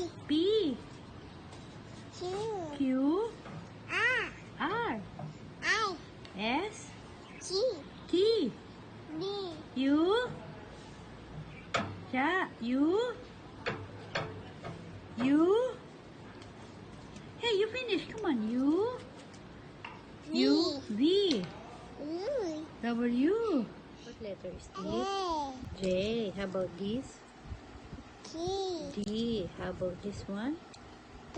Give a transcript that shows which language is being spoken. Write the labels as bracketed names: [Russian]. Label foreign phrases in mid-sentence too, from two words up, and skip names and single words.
[English] P. Q. Q. R. R. I. S. G. T. D. U. U. Hey, you finished. Come on. U. V. U. W. What letter is this? A. J. How about this? T. D. How about this one? B.